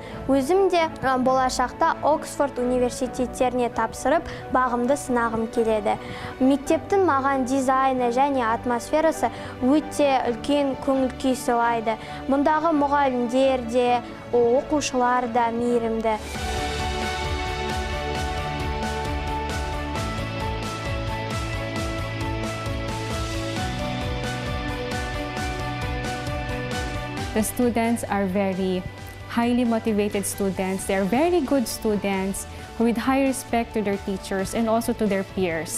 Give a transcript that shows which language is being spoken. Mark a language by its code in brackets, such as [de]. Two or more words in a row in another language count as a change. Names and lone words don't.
[kk] Өзім де болашақта Оксфорд университеттеріне тапсырып, бағымды сынағым келеді. Мектептің маған дизайны және атмосферасы өте үлкен көңіл күй сыйлайды. Мұндағы мұғалімдер де, оқушылар да мейірімді. [en] The students are very highly motivated students. They are very good students with high respect to their teachers and also to their peers.